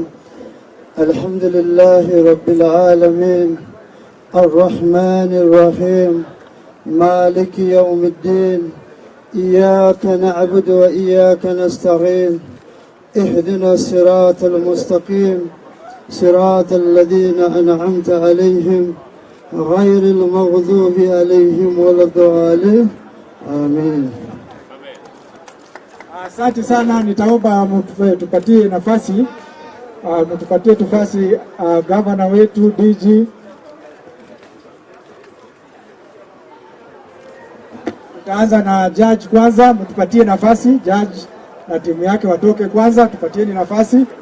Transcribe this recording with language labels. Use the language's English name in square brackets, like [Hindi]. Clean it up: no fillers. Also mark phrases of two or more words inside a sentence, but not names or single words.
[Arabic] الحمد لله رب العالمين الرحمن الرحيم مالك يوم الدين إياك نعبد وإياك نستعين اهدنا الصراط المستقيم صراط الذين أنعمت عليهم غير المغضوب عليهم ولا الضالين آمين. [Swahili] Asante sana, nitaomba tupatie nafasi gavana wetu DG. Tutaanza na judge kwanza, mtupatie nafasi judge na timu yake watoke kwanza, tupatieni nafasi.